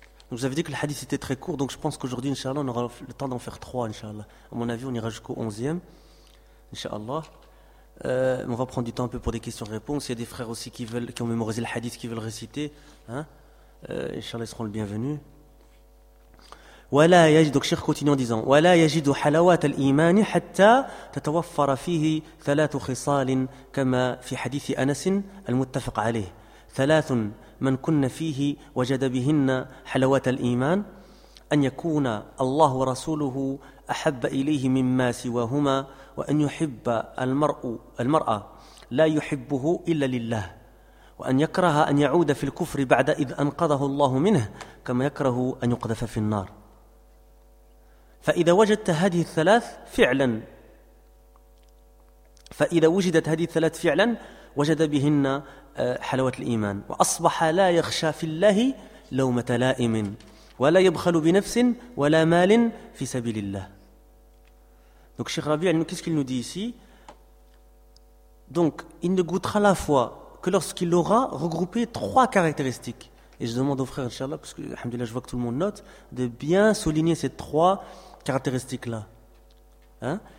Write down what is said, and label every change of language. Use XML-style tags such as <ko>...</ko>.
<fr>Vous avez dit que le hadith était très court, donc je pense qu'aujourd'hui, Inch'Allah, on aura le temps d'en faire trois, Inch'Allah. À mon avis, on ira jusqu'au 11e, Inch'Allah. On va prendre du temps un peu pour des questions-réponses. Il y a des frères aussi qui ont mémorisé le hadith, qui veulent réciter. Hein? Inch'Allah, ils seront le bienvenu. Donc, Cheikh continue en disant:</fr> <ar>وَلَا يَجِدُ حَلَوَاتَ الْإِيمَانِ حَتَّى تَتَوَفَّرَ فِيهِ ثَلَاثُ خِصَالٍ كَمَا فِي حَدِيثِ أَنَسٍ الْمُتَّفَقَ عَلَيْهِ ثَلَاثٌ مَنْ كُنَّ فِيهِ وَجَدَ بِهِنَّ حَلَوَاتَ الْإِيمَانِ أن يكون الله ورسوله أحب إليه مما سواهما وأن يحب المرأة لا يحبه إلا لله وأن يكره أن يعود في الكفر بعد إذ أنقذه الله منه كما يكره أن يقذف في النار فإذا وجدت هذه الثلاث فعلا وجد بهن حلوة الإيمان وأصبح لا يخشى في الله لومة لائم ولا يبخل بنفس ولا مال في سبيل الله.</ar> <fr>Donc Cheikh Rabi, qu'est-ce qu'il nous dit ici? Donc il ne goûtera la foi que lorsqu'il aura regroupé trois caractéristiques. Et je demande aux frères, inchallah, parce que alhamdoulillah, je vois que tout le monde note, de bien souligner ces trois caractéristiques là. Hein?</fr>